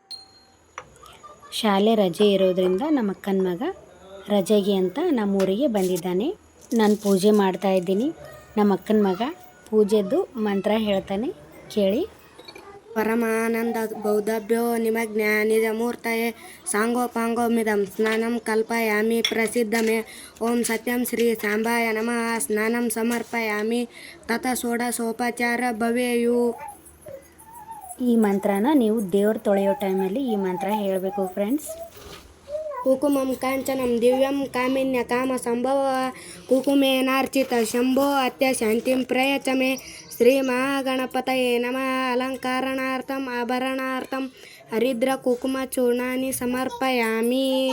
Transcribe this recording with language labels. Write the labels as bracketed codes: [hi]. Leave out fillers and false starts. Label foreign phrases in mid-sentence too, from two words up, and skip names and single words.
[kn] ಶಾಲೆ ರಜೆ ಇರೋದ್ರಿಂದ ನಮ್ಮ ಅಕ್ಕನ ಮಗ ರಜೆಗೆ ಅಂತ ನಮ್ಮೂರಿಗೆ ಬಂದಿದ್ದಾನೆ. ನಾನು ಪೂಜೆ ಮಾಡ್ತಾಯಿದ್ದೀನಿ. ನಮ್ಮ ಅಕ್ಕನ ಮಗ ಪೂಜೆದ್ದು ಮಂತ್ರ ಹೇಳ್ತಾನೆ, ಕೇಳಿ. [sa] ಪರಮಾನಂದ ಬೌದ್ಧಾಭ್ಯೋ ನಿಮಜ್ಞಾನಿದ ಮೂರ್ತಯೇ ಸಾಂಗೋಪಾಂಗೋ ಮಿದಂ ಸ್ನಾನಂ ಕಲ್ಪಯಾಮಿ ಪ್ರಸಿದ್ಧಮೇ ಓಂ ಸತ್ಯಂ ಶ್ರೀ ಸಾಂಬಾಯ ನಮಃ ಸ್ನಾನಂ ಸಮರ್ಪಯಾಮಿ ತತ ಷೋಡಶೋಪಚಾರ ಭವೇಯು. [kn] ಈ ಮಂತ್ರನ ನೀವು ದೇವ್ರು ತೊಳೆಯೋ ಟೈಮಲ್ಲಿ ಈ ಮಂತ್ರ ಹೇಳಬೇಕು ಫ್ರೆಂಡ್ಸ್. [sa] ಕುಕುಮಂ ಕಾಂಚನಂ ದಿವ್ಯಂ ಕಾಮಿನ್ಯ ಕಾಮ ಸಂಭವ ಕುಕುಮೇನಾರ್ಚಿತ ಶಂಭೋ ಅತ್ಯ ಶಾಂತಿಂ ಪ್ರಯಚಮೆ ಶ್ರೀ ಮಹಾಗಣಪತಯೇ ನಮಃ ಅಲಂಕಾರಣಾರ್ಥಂ ಆಭರಣಾರ್ಥಂ ಹರಿದ್ರ ಕುಕುಮ ಚೂರ್ಣಾನಿ ಸಮರ್ಪಯಾಮಿ.